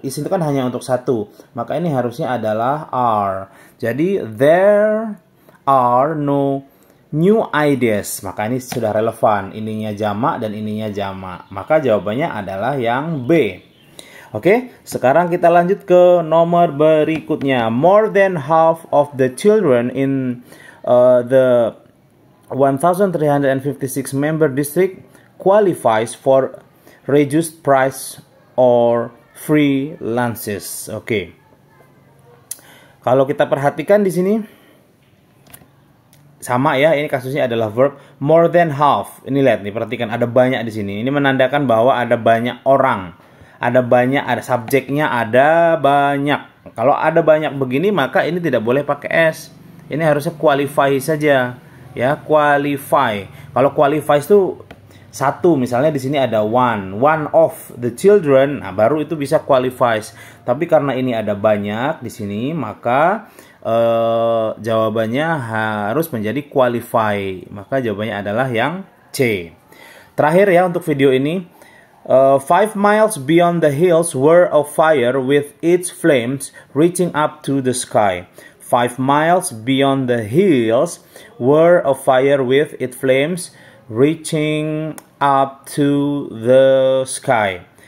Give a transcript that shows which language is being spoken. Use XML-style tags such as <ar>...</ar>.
<id>Is itu kan hanya untuk satu. Maka ini harusnya adalah are. Jadi</id> <en>there are no new ideas.</en> <id>Maka ini sudah relevan. Ininya jamak dan ininya jamak. Maka jawabannya adalah yang B. Oke, sekarang kita lanjut ke nomor berikutnya.</id> <en>More than half of the children in the 1,356 member district qualifies for reduced price or free lunches.</en> <id>Oke. Kalau kita perhatikan di sini sama ya, ini kasusnya adalah verb</id> <en>more than half.</en> <id>Ini lihat nih, perhatikan ada banyak di sini. Ini menandakan bahwa ada banyak orang. Ada banyak, ada subjeknya, ada banyak. Kalau ada banyak begini, maka ini tidak boleh pakai S. Ini harusnya qualify saja. Ya, qualify. Kalau qualify itu satu, misalnya di sini ada</id> <en>one of the children,</en> <id>nah baru itu bisa qualifies. Tapi karena ini ada banyak di sini, maka jawabannya harus menjadi qualify. Maka jawabannya adalah yang C. Terakhir ya untuk video ini.</id> <en>5 miles beyond the hills were afire with its flames reaching up to the sky. 5 miles beyond the hills were afire with its flames reaching up to the sky.</en>